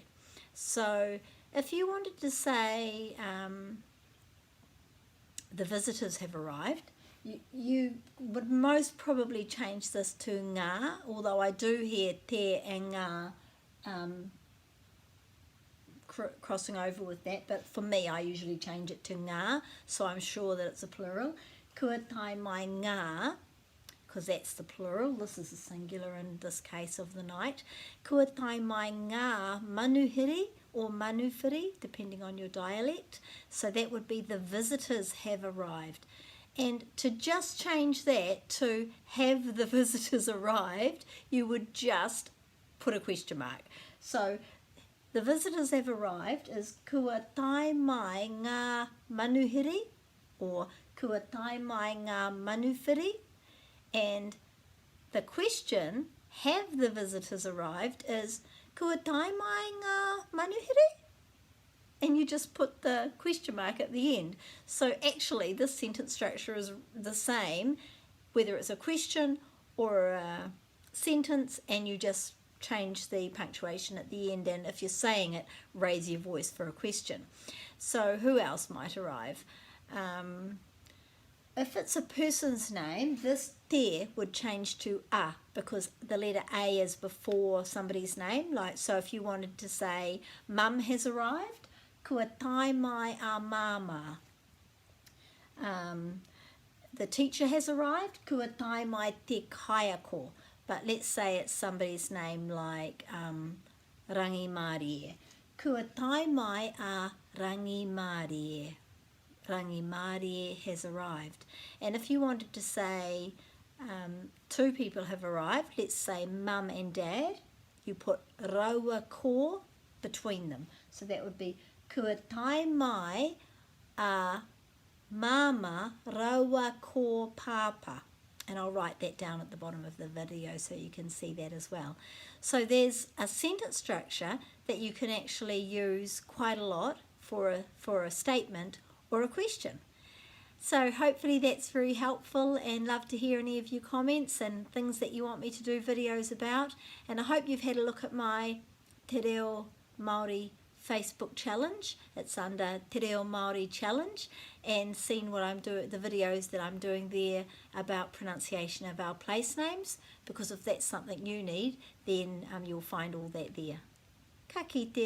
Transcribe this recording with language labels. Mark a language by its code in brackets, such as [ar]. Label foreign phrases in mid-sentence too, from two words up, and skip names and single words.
[en] So if you wanted to say the visitors have arrived, you would most probably change this to ngā, although I do hear te and ngā crossing over with that, but for me I usually change it to ngā, so I'm sure that it's a plural. [mi] Kua tai mai ngā, [en] because that's the plural, this is the singular in this case of the night. [mi] Kua tai mai ngā manuhiri or manuwhiri, [en] depending on your dialect. So that would be the visitors have arrived. And to just change that to have the visitors arrived, you would just put a question mark. So the visitors have arrived is [mi] Kua tai mai ngā manuhiri [en] or [mi] Kua tai mai ngā manuwhiri. [en] And the question, have the visitors arrived, is [mi] Kua tai mai ngā manuhiri? [en] And you just put the question mark at the end. So actually this sentence structure is the same, whether it's a question or a sentence, and you just change the punctuation at the end, and if you're saying it, raise your voice for a question. So who else might arrive? If it's a person's name, this te would change to a, because the letter A is before somebody's name. Like, so if you wanted to say, Mum has arrived, [mi] Kua tai mai a mama. [en] The teacher has arrived, [mi] Kua tai mai te kaiako. [en] But let's say it's somebody's name like Rangi Māori. [mi] Kua tai mai a Rangi Māori. [en] Rangi Māori has arrived. And if you wanted to say two people have arrived, let's say Mum and Dad, you put [mi] raua ko [en] between them. So that would be [mi] kua tai mai a mama raua ko papa. [en] And I'll write that down at the bottom of the video so you can see that as well. So there's a sentence structure that you can actually use quite a lot for a statement or a question. So hopefully that's very helpful, and love to hear any of your comments and things that you want me to do videos about. And I hope you've had a look at my Te Reo Māori Facebook challenge. It's under Te Reo Māori challenge, and seen what I'm doing, the videos that I'm doing there about pronunciation of our place names, because if that's something you need, then you'll find all that there. [mi] Ka kite.